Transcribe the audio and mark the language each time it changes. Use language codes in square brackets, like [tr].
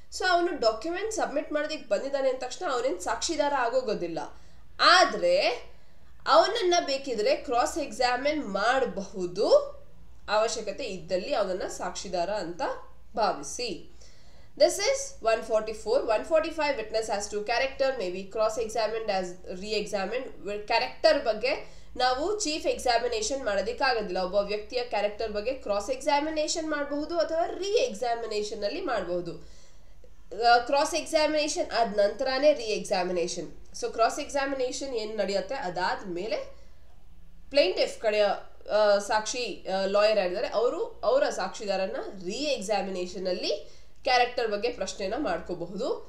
[kn] So ಅವನು document submit ಮಾಡೋದಕ್ಕೆ ಬಂದಿದ್ದಾನೆ ಅಂದ ತಕ್ಷಣ ಅವನೇನು ಸಾಕ್ಷಿದಾರ ಆಗೋಗೋದಿಲ್ಲ. ಆದರೆ ಅವನನ್ನ ಬೇಕಿದ್ರೆ ಕ್ರಾಸ್ ಎಕ್ಸಾಮಿನ್ ಮಾಡಬಹುದು, ಅವಶ್ಯಕತೆ ಇದ್ದಲ್ಲಿ ಅವನನ್ನ ಸಾಕ್ಷಿದಾರ ಅಂತ ಭಾವಿಸಿ. [en] This is 144. 145 witness as to character may be cross-examined as re-examined. [kn] Character ಬಗ್ಗೆ ನಾವು ಚೀಫ್ ಎಕ್ಸಾಮಿನೇಷನ್ ಮಾಡೋದಕ್ಕಾಗೋದಿಲ್ಲ. ಒಬ್ಬ ವ್ಯಕ್ತಿಯ ಕ್ಯಾರೆಕ್ಟರ್ ಬಗ್ಗೆ ಕ್ರಾಸ್ ಎಕ್ಸಾಮಿನೇಷನ್ ಮಾಡಬಹುದು ಅಥವಾ ರೀ ಎಕ್ಸಾಮಿನೇಷನ್ ಅಲ್ಲಿ ಮಾಡಬಹುದು. ಕ್ರಾಸ್ ಎಕ್ಸಾಮಿನೇಷನ್ ಆದ ನಂತರನೇ ರೀ ಎಕ್ಸಾಮಿನೇಷನ್. ಸೊ ಕ್ರಾಸ್ ಎಕ್ಸಾಮಿನೇಷನ್ ಏನು ನಡೆಯುತ್ತೆ ಅದಾದ್ಮೇಲೆ ಪ್ಲೇಂಟಿಫ್ ಕಡೆಯ ಸಾಕ್ಷಿ ಲಾಯರ್ ಆಗಿದ್ದಾರೆ ಅವರ ಸಾಕ್ಷಿದಾರನ ರೀ ಎಕ್ಸಾಮಿನೇಷನ್ ಅಲ್ಲಿ ಕ್ಯಾರೆಕ್ಟರ್ ಬಗ್ಗೆ ಪ್ರಶ್ನೆನ ಮಾಡ್ಕೋಬಹುದು.